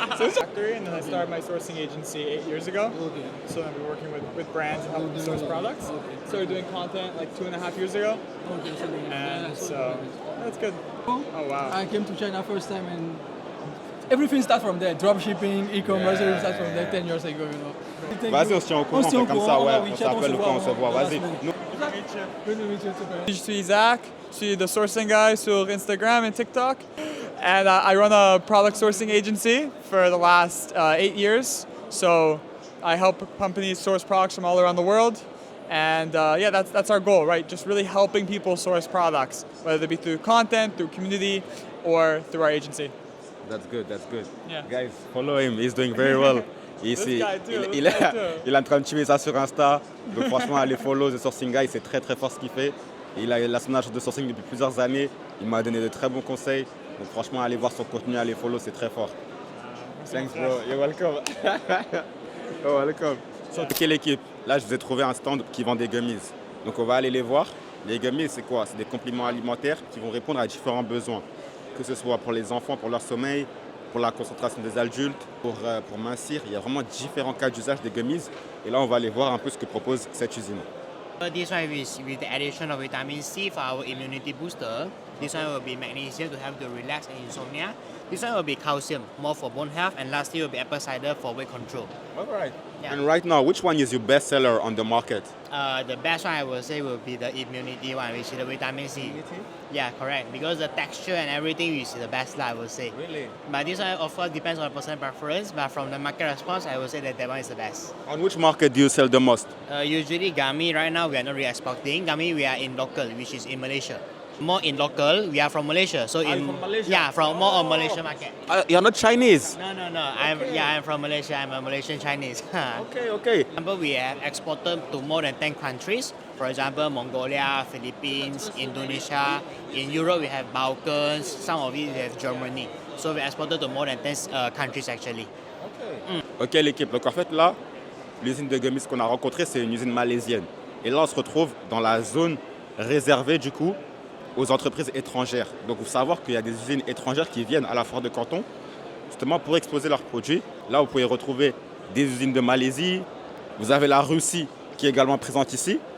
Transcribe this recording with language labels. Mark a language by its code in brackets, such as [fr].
[en] Factory, and then I started my sourcing agency 8 years ago. So I've been working with brands and helping source products. Started doing content like 2.5 years ago. And so that's good. Oh wow. I came to China first time and everything starts from there. Dropshipping, e-commerce, everything starts from there 10 years ago, you know. [fr] Vas-y, on se tient au courant, on fait comme ça, ouais. On s'appelle quand on se voit, vas-y. [en] meet you. Good to meet you too, man. [fr] Je suis Zach. Je suis [en] the sourcing guy sur Instagram and TikTok. And I run a product sourcing agency for the last 8 years. So I help companies source products from all around the world. And yeah, that's our goal, right? Just really helping people source products, whether it be through content, through community, or through our agency. That's good, that's good. Yeah. Guys, follow him, he's doing very well. [fr] Ici, [en] guy too, [fr] il [en] this guy too. [fr] il est en train de tuer ça sur Insta. Donc franchement, allez follow The Sourcing Guy, c'est très très fort ce qu'il fait. Il a son agence de sourcing depuis plusieurs années. Il m'a donné de très bons conseils. Donc franchement, allez voir son contenu, allez follow, c'est très fort. [en] Thanks bro, you're welcome. You're welcome. [fr] Ok l'équipe, là je vous ai trouvé un stand qui vend des gummies. Donc on va aller les voir. Les gummies c'est quoi? C'est des compléments alimentaires qui vont répondre à différents besoins. Que ce soit pour les enfants, pour leur sommeil, pour la concentration des adultes, pour mincir. Il y a vraiment différents cas d'usage des gummies. Et là on va aller voir un peu ce que propose cette usine. [en] This one is with the addition of vitamin C for our immunity booster. This one will be magnesium to help to relax and insomnia. This one will be calcium, more for bone health, and lastly will be apple cider for weight control. All right. Yeah. And right now, which one is your best seller on the market? The best one I will say will be the immunity one, which is the vitamin C. Yeah, correct. Because the texture and everything is the best, I would say. Really? But this one, of course, depends on personal preference. But from the market response, I would say that one is the best. On which market do you sell the most? Usually, gummy right now we are not really exporting. Gummy we are in local, which is in Malaysia. More in local, we are from Malaysia. So you from Malaysia? Yeah, from more on Malaysia market. You're not Chinese. No. I'm from Malaysia. I'm a Malaysian Chinese. Okay, okay. Example, we have exported to more than 10 countries. For example, Mongolia, Philippines, Indonesia. In Europe, we have Balkans. Some of it we have Germany. So we exported to more than 10 countries actually. [fr] Ok l'équipe, donc en fait là, l'usine de gummies qu'on a rencontrée, c'est une usine malaisienne. Et là, on se retrouve dans la zone réservée du coup aux entreprises étrangères. Donc il faut savoir qu'il y a des usines étrangères qui viennent à la foire de Canton justement pour exposer leurs produits. Là, vous pouvez retrouver des usines de Malaisie. Vous avez la Russie qui est également présente ici.